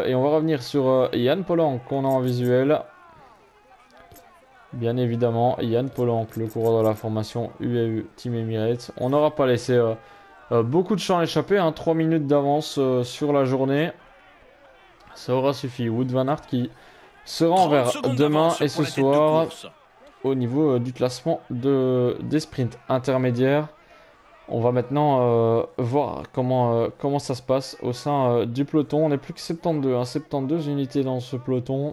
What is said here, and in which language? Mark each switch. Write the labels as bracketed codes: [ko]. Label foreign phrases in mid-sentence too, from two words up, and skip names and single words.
[fr] Et on va revenir sur Yann Polanc qu'on a en visuel. Bien évidemment, Yann Polanc, le coureur de la formation UAE Team Emirates. On n'aura pas laissé beaucoup de champs échappés, hein. 3 minutes d'avance sur la journée. Ça aura suffi. Wout van Aert qui sera en vert demain et ce soir au niveau du classement des sprints intermédiaires. On va maintenant voir comment ça se passe au sein du peloton. On n'est plus que 72, hein, 72 unités dans ce peloton.